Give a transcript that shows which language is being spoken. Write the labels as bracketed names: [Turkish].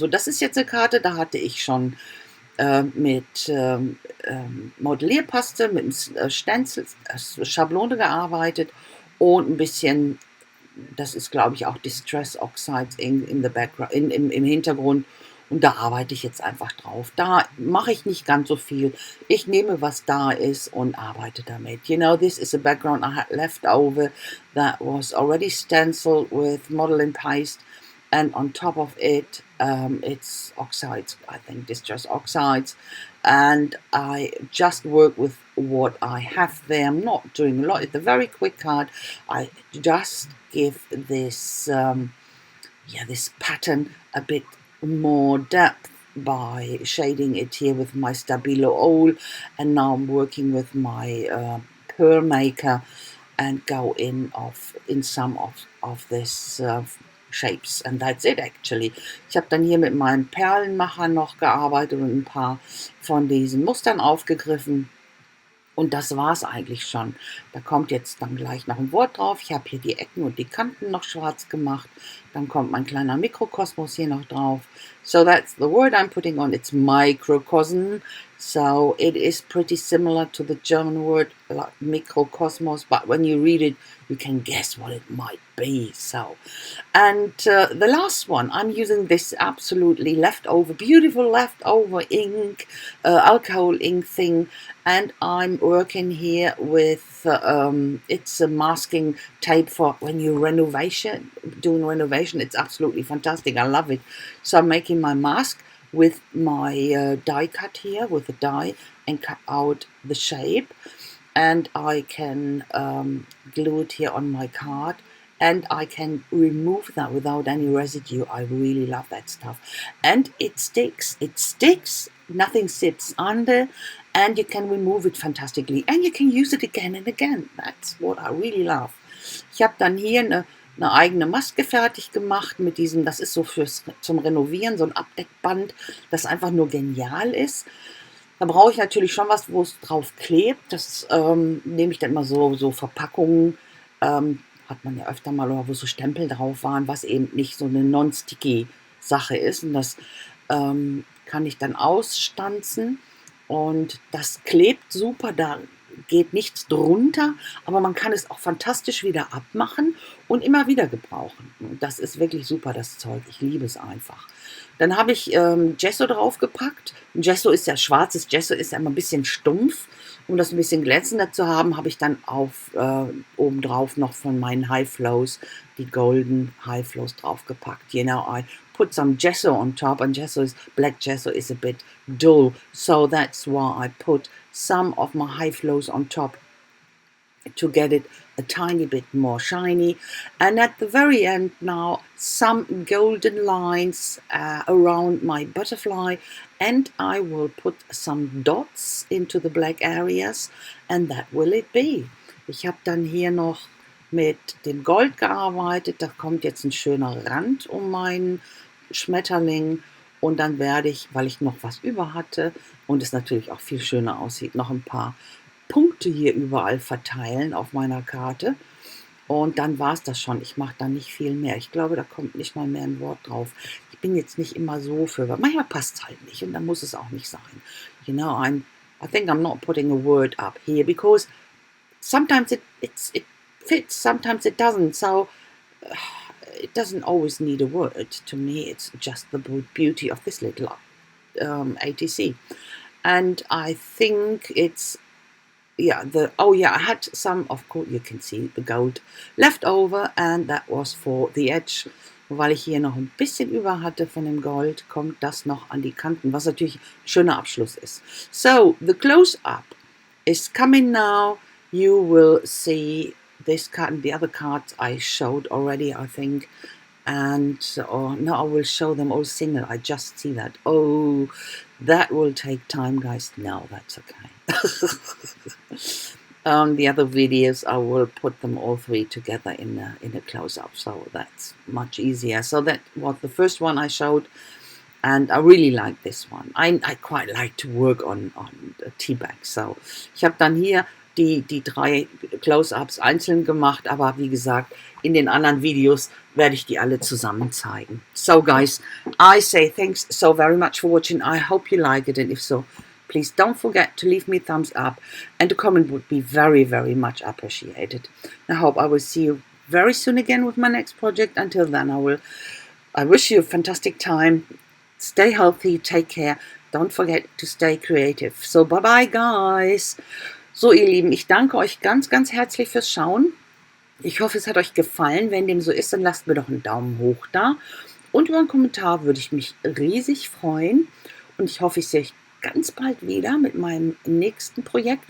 [German] So, das ist jetzt eine Karte, da hatte ich schon mit Modellierpaste, mit Stencil, Schablone gearbeitet und ein bisschen, das ist glaube ich auch Distress Oxides [English] in the background, [German] im Hintergrund. Und da arbeite ich jetzt einfach drauf. Da mache ich nicht ganz so viel. Ich nehme, was da ist und arbeite damit. [English] You know, this is a background I had left over that was already stenciled with modeling paste. And on top of it, it's oxides, I think, distress oxides. And I just work with what I have there. I'm not doing a lot. It's a very quick card. I just give this, this pattern a bit more depth by shading it here with my Stabilo oil, and now I'm working with my pearl maker and go in some of this shapes, and that's it actually. [German] Ich habe dann hier mit meinem Perlenmacher noch gearbeitet und ein paar von diesen Mustern aufgegriffen. Und das war es eigentlich schon. Da kommt jetzt dann gleich noch ein Wort drauf. Ich habe hier die Ecken und die Kanten noch schwarz gemacht. Dann kommt mein kleiner Mikrokosmos hier noch drauf. [English] So that's the word I'm putting on. It's microcosm. So it is pretty similar to the German word like microcosmos. But when you read it, you can guess what it might be. So, and the last one, I'm using this absolutely beautiful leftover ink, alcohol ink thing. And I'm working here with, it's a masking tape for when you're doing renovation. It's absolutely fantastic. I love it. So I'm making my mask with my die cut here, with a die, and cut out the shape. And I can glue it here on my card. And I can remove that without any residue. I really love that stuff. And it sticks. It sticks. Nothing sits under. And you can remove it fantastically. And you can use it again and again. That's what I really love. [German] Ich habe dann hier eine eigene Maske fertig gemacht mit diesem, das ist so zum Renovieren, so ein Abdeckband, das einfach nur genial ist. Da brauche ich natürlich schon was, wo es drauf klebt. Das nehme ich dann immer so Verpackungen, hat man ja öfter mal, oder wo so Stempel drauf waren, was eben nicht so eine non-sticky Sache ist. Und das kann ich dann ausstanzen. Und das klebt super, da geht nichts drunter, aber man kann es auch fantastisch wieder abmachen und immer wieder gebrauchen. Das ist wirklich super, das Zeug. Ich liebe es einfach. Dann habe ich Gesso draufgepackt. Gesso ist ja schwarzes Gesso, ist ja immer ein bisschen stumpf. Um das ein bisschen glänzender zu haben, habe ich dann obendrauf noch von meinen High Flows, die Golden High Flows draufgepackt. [English] You know, I put some gesso on top, and black gesso is a bit dull, so that's why I put some of my high flows on top to get it a tiny bit more shiny. And at the very end now, some golden lines around my butterfly, and I will put some dots into the black areas, and that will it be. [German] Ich habe dann hier noch mit dem Gold gearbeitet. Da kommt jetzt ein schöner Rand um meinen Schmetterling, und dann werde ich, weil ich noch was über hatte und es natürlich auch viel schöner aussieht, noch ein paar Punkte Punkte hier überall verteilen auf meiner Karte. Und dann war es das schon. Ich mache da nicht viel mehr. Ich glaube, da kommt nicht mal mehr ein Wort drauf. Ich bin jetzt nicht immer so für, weil manchmal passt es halt nicht und dann muss es auch nicht sein. [English] You know, I think I'm not putting a word up here because sometimes it fits, sometimes it doesn't. So it doesn't always need a word. To me, it's just the beauty of this little ATC. And I think it's, yeah, I had some, of course, you can see the gold left over, and that was for the edge. [German] Weil ich hier noch ein bisschen über hatte von dem Gold, kommt das noch an die Kanten, was natürlich ein schöner Abschluss ist. [English] So, the close-up is coming now. You will see this card and the other cards I showed already, I think. And no, I will show them all single. I just see that. Oh, that will take time, guys. No, that's okay. The other videos, I will put them all three together in a close-up, so that's much easier. So that was the first one I showed, and I really like this one. I quite like to work on tea bags. [German] So ich habe dann hier die 3 Close-ups einzeln gemacht, aber wie gesagt, in den anderen Videos werde ich die alle zusammen zeigen. [English] So guys, I say thanks so very much for watching. I hope you like it, and if so, please don't forget to leave me a thumbs up, and a comment would be very, very much appreciated. I hope I will see you very soon again with my next project. Until then, I wish you a fantastic time. Stay healthy, take care. Don't forget to stay creative. So bye bye guys. [German] So ihr Lieben, ich danke euch ganz, ganz herzlich fürs Schauen. Ich hoffe, es hat euch gefallen. Wenn dem so ist, dann lasst mir doch einen Daumen hoch da. Und über einen Kommentar würde ich mich riesig freuen. Und ich hoffe, ich sehe euch ganz bald wieder mit meinem nächsten Projekt.